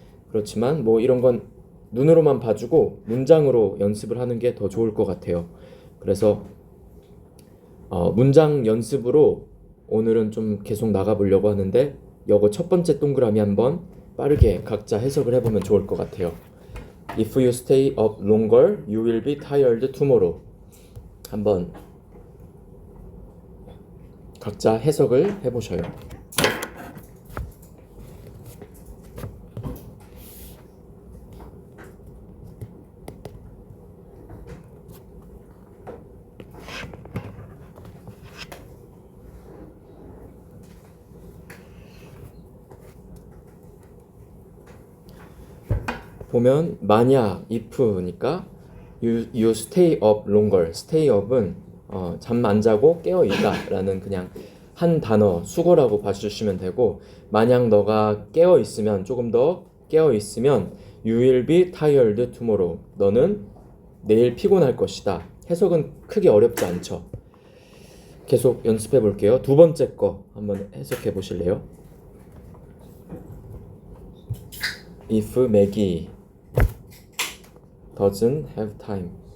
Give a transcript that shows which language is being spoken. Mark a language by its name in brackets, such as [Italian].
[Korean] 그렇지만 뭐 이런 건 눈으로만 봐주고 문장으로 연습을 하는 게 더 좋을 것 같아요. 그래서 문장 연습으로 오늘은 좀 계속 나가보려고 하는데 요거 첫 번째 동그라미 한번 빠르게 각자 해석을 해보면 좋을 것 같아요. [English] If you stay up longer, you will be tired tomorrow. [Korean] 한번 각자 해석을 해보셔요. 보면 만약 if니까 [English] you stay up longer. [Korean] stay up은 잠 안 자고 깨어 있다 라는 그냥 한 단어 수거라고 봐주시면 되고, 만약 너가 깨어 있으면 조금 더 깨어 있으면 [English] you will be tired tomorrow. [Korean] 너는 내일 피곤할 것이다. 해석은 크게 어렵지 않죠. 계속 연습해 볼게요. 두 번째 거 한번 해석해 보실래요? [English] If Maggie doesn't have time.